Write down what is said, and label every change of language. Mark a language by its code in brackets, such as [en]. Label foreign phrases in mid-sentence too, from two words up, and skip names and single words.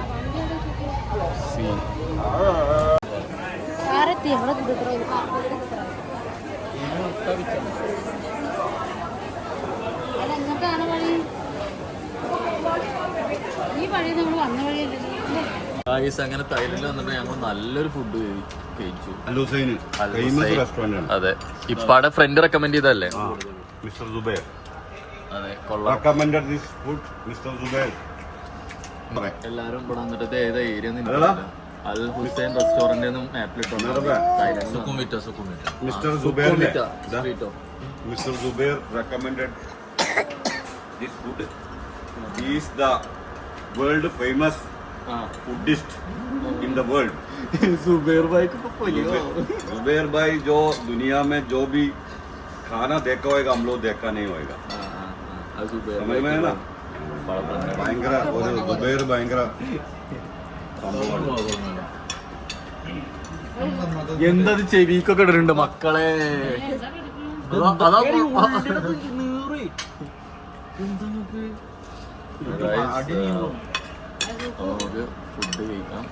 [ml] സീൻ അങ്ങനെ തൈലൻഡിൽ വന്നിട്ട് ഞങ്ങൾ നല്ലൊരു ഫുഡ് കഴിച്ചു. അതെ, ഇപ്പാടെ [en] friend recommend [ml] ചെയ്തല്ലേ? മിസ്റ്റർ സുബൈർ. അതെ, കൊള്ളാം. എല്ലാരും ഇവിടെ വന്നിട്ട് ഏതാ ഏരിയ അൽ ഹുസൈൻ റെസ്റ്റോറന്റ് [en] Mr. Zubair recommended this food. He is the world famous foodist in the world. [hi] സുബൈർ ഭാई जुबैर भाई जो दुनिया में जो भी खाना देखा होगा हम लोग देखा नहीं होगा. समझ में है ना? [ml] ഭയങ്കര ഒരു ജുബൈർ ഭയങ്കര എന്തത് ചെവിക്കൊക്കെ ഇടുന്നുണ്ട് മക്കളെ. നമുക്ക് ഫുഡ് കഴിക്കാം.